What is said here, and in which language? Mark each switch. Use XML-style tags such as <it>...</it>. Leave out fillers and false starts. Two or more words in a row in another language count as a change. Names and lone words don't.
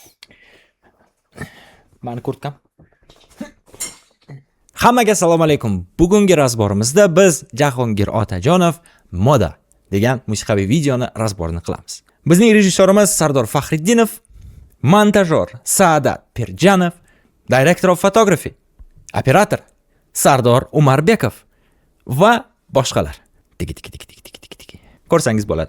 <uz>Mani kurtkam. Hammaga assalomu alaykum. Bugungi razborimizda biz Jahongir Otajonov Moda degan musiqiy videoni razborini qilamiz. Bizning rejissyorimiz Sardor Faxriddinov, montajyor Sadat Pirjanov,</uz> <en>director of photography, operator Sardor Umarbekov</en> <uz>va boshqalar. Tiki. Ko'rsangiz bo'ladi.</uz>